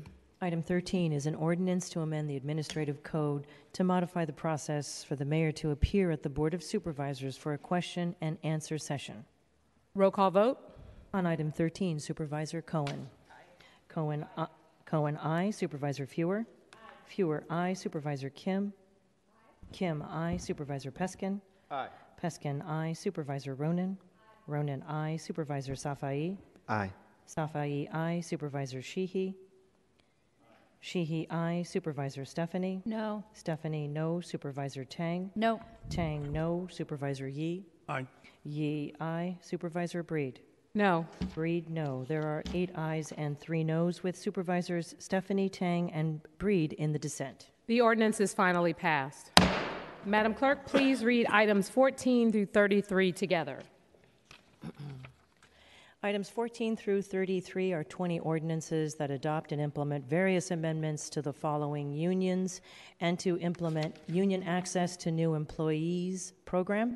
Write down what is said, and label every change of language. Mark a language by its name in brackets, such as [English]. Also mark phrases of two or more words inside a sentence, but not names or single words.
[English] Item 13 is an ordinance to amend the administrative code to modify the process for the mayor to appear at the Board of Supervisors for a question and answer session. Roll call vote. On item 13, Supervisor Cohen. Cohen, aye. Supervisor Fewer. Fewer, aye. Supervisor Kim. Kim, aye. Supervisor Peskin. Aye. Peskin, aye. Supervisor Ronan. Ronan, aye. Supervisor Safai. Aye. Safai, aye. Supervisor Sheehy. Sheehy, aye. Supervisor Stephanie. No. Stephanie, no. Supervisor Tang. No. Tang, no. Supervisor Yee. Aye. Yee, aye. Supervisor Breed. No. Breed, no. There are 8 ayes and 3 noes, with Supervisors Stephanie, Tang, and Breed in the dissent. The ordinance is finally passed. Madam Clerk, please read items 14 through 33 together. Items 14 through 33 are 20 ordinances that adopt and implement various amendments to the following unions and to implement Union Access to New Employees program.